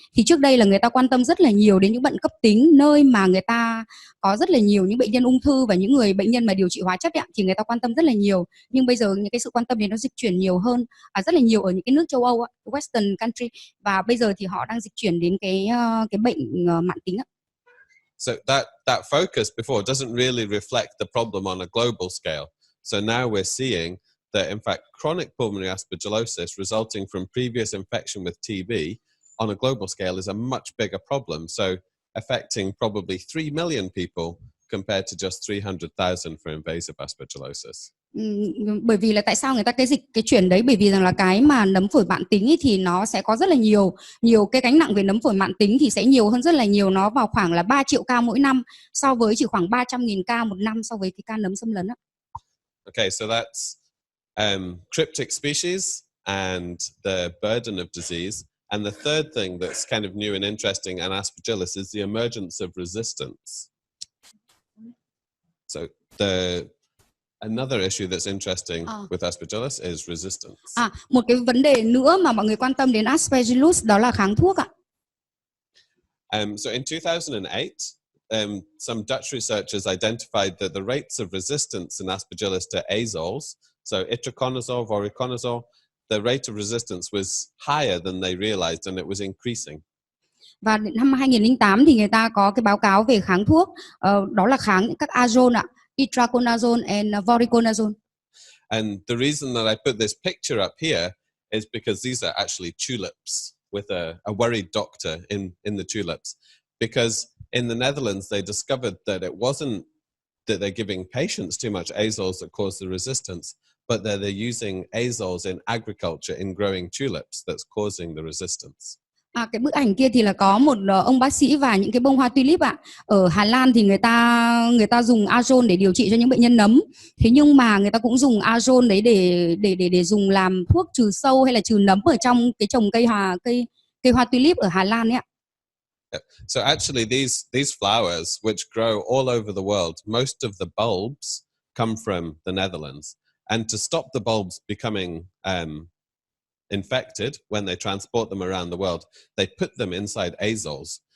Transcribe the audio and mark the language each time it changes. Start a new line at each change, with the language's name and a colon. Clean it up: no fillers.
Vietnamese: Thì trước đây là người ta quan tâm rất là nhiều đến những bệnh cấp tính, nơi mà người ta có rất là nhiều những bệnh nhân ung thư và những người bệnh nhân mà điều trị hóa chất ấy, thì người ta quan tâm rất là nhiều. Nhưng bây giờ những cái sự quan tâm đấy nó dịch chuyển nhiều hơn, rất là nhiều ở những cái nước châu Âu,
English: Western country,
Vietnamese: và bây giờ thì họ đang dịch chuyển đến cái bệnh mãn tính.
English: So that focus before doesn't really reflect the problem on a global scale. So now we're seeing that, in fact, chronic pulmonary aspergillosis resulting from previous infection with TB on a global scale is a much bigger problem. So affecting probably 3 million people compared to just 300,000 for invasive aspergillosis.
Vietnamese: Bởi vì là tại sao người ta cái chuyển đấy, bởi vì rằng là cái mà nấm phổi mãn tính ấy thì nó sẽ có rất là nhiều cái gánh nặng về nấm phổi mãn tính thì sẽ nhiều hơn rất là nhiều, nó vào khoảng là 3 triệu ca mỗi năm so với chỉ khoảng 300.000 ca một năm so với cái ca nấm xâm lấn á.
English: Okay, so that's cryptic species and the burden of disease, And the third thing that's kind of new and interesting in Aspergillus is the emergence of resistance. So another issue that's interesting with Aspergillus is resistance.
Vietnamese: Một cái vấn đề nữa mà mọi người quan tâm đến Aspergillus đó là kháng thuốc ạ.
English: So in 2008, some Dutch researchers identified that the rates of resistance in Aspergillus to azoles, so itraconazole, voriconazole, the rate of resistance was higher than they realized, and it was increasing.
Vietnamese: Và năm 2008 thì người ta có cái báo cáo về kháng thuốc, đó là kháng các azole ạ, itraconazole and voriconazole.
English: And the reason that I put this picture up here is because these are actually tulips with a worried doctor in the tulips. Because in the Netherlands, they discovered that it wasn't that they're giving patients too much azoles that cause the resistance, but that they're using azoles in agriculture in growing tulips that's causing the resistance.
Vietnamese: Cái bức ảnh kia thì là có một ông bác sĩ và những cái bông hoa tulip ạ. Ở Hà Lan thì người ta dùng azole để điều trị cho những bệnh nhân nấm. Thế nhưng mà người ta cũng dùng azole đấy để dùng làm thuốc trừ sâu hay là trừ nấm ở trong cái trồng cây hoa tulip ở Hà Lan ấy ạ.
English: So actually these flowers which grow all over the world, most of the bulbs come from the Netherlands. And to stop the bulbs becoming infected when they transport them around the world, they put them inside azoles.